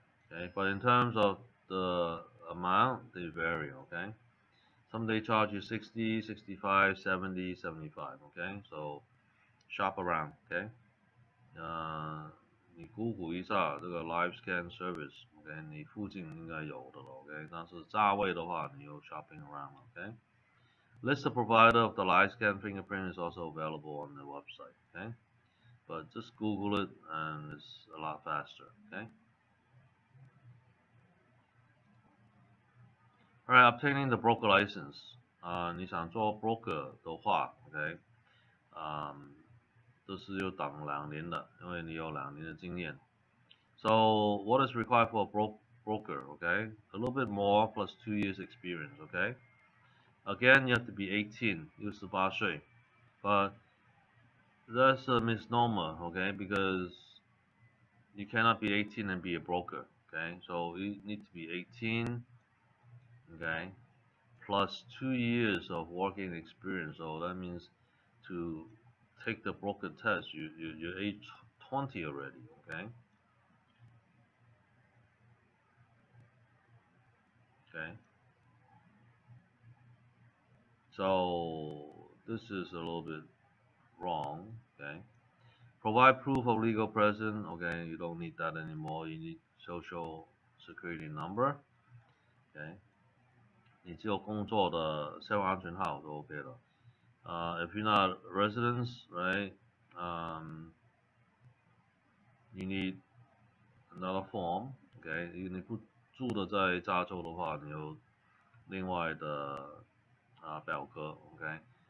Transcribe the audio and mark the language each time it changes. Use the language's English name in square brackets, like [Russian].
[English] Okay, but in terms of the amount, they vary, okay? Some they charge you 60, 65, 70, 75, okay? So shop around, okay? [Chinese] 你 Google 一下这个 live scan service, okay? 你附近应该有的了 ，okay? 但是价位的话，你有 [English] shopping around, [Chinese] okay? [English] List of provider of the live scan fingerprint is also available on the website, okay? But just Google it and it's a lot faster, okay? Alright, obtaining the broker license. [Chinese] 你想做 broker 的话 ，OK， 这是要等2年的，因为你有2年的经验。 [English] So what is required for a broker? Okay, a little bit more plus 2 years experience. Okay, again you have to be 18, 18岁 but that's a misnomer. Okay, because you cannot be 18 and be a broker. Okay, so you need to be 18 okay, plus 2 years of working experience. So that means to take the broker test, you're age 20 already, okay? Okay. So this is a little bit wrong, okay? Provide proof of legal presence, okay? You don't need that anymore. You need social security number, okay? [Chinese] 你只有工作的社会安全号就 OK 了。 [English] If you're not residents, right? You need another form, okay? [Chinese] 你不住的在加州的话，你有另外的表格 ，okay?